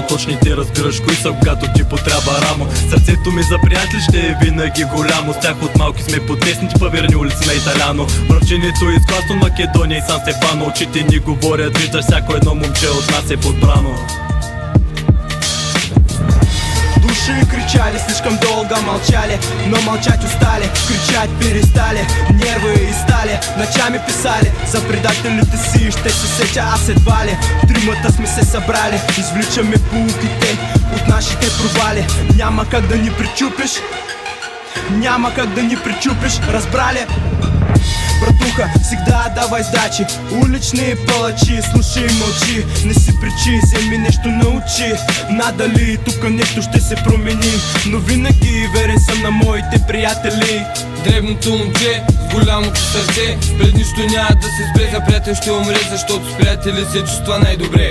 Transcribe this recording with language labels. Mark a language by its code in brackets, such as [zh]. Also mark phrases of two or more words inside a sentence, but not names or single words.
[bg] Точните разбираш кои са, когато ти потрябва рамо. Сърцето ми за приятели ще е винаги голямо. С тях от малки сме потесни по верни улици на Италяно. Връчението из Кластон, Македония и Сан Стефано. Очите ни говорят, виждаш всяко едно момче от нас е подбрано. [ru] Души кричали, слишком долго молчали, но молчать устали, кричать перестали, нервы и стали, ночами писали за предателите си, [bg] ще се сетя аз едва ли. Тримата сме се събрали, извличаме поуките от нашите провали. Няма как да ни причупиш, няма как да ни причупиш, разбрали? [ru] Братуха, всегда давай сдачи. [bg] Улични палачи, слушай и мълчи. Не си причи, вземи нещо научи. Надали тук нещо ще се промени, но винаги верен съм на моите приятели. Дребното момче с голямото сърце, пред нищо няма да се спре. За приятел ще умре, защото с приятели се чувства най-добре.